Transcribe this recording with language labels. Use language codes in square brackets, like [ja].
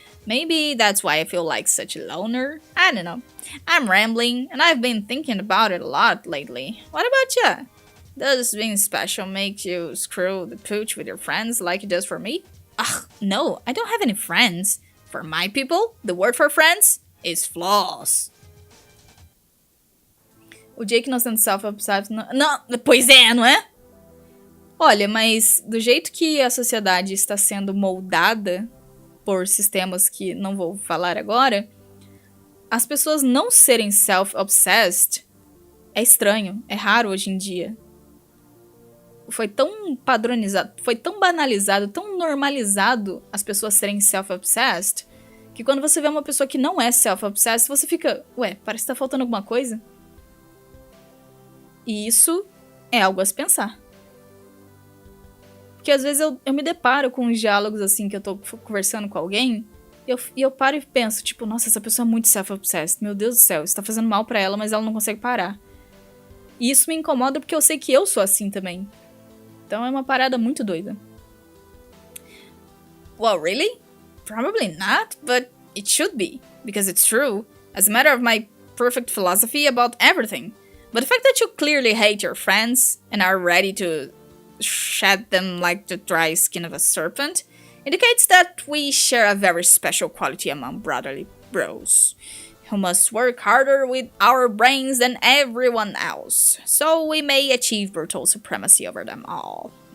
[en] Maybe that's why I feel like such a loner. I don't know. I'm rambling, and I've been thinking about it a lot lately. What about you? Does being special make you screw the pooch with your friends like it does for me? Ugh, no, I don't have any friends. For my people, the word for friends is flaws. [pt] O Jake não sendo self-obsessed... Não, pois é, não é? Olha, mas do jeito que a sociedade está sendo moldada por sistemas que não vou falar agora, as pessoas não serem self-obsessed é estranho, é raro hoje em dia. Foi tão padronizado, foi tão banalizado, tão normalizado as pessoas serem self-obsessed, que quando você vê uma pessoa que não é self-obsessed, você fica, ué, parece que tá faltando alguma coisa. E isso é algo a se pensar. Porque às vezes eu me deparo com uns diálogos assim que eu tô conversando com alguém e eu paro e penso, tipo, nossa, essa pessoa é muito self-obsessed. Meu Deus do céu, isso tá fazendo mal pra ela, mas ela não consegue parar. E isso me incomoda porque eu sei que eu sou assim também. Então é uma parada muito doida. [en] Well, really? Probably not, but it should be. Because it's true. As a matter of my perfect philosophy about everything. But the fact that you clearly hate your friends and are ready to shed them like the dry skin of a serpent indicates that we share a very special quality among brotherly bros, who must work harder with our brains than everyone else, so we may achieve brutal supremacy over them all.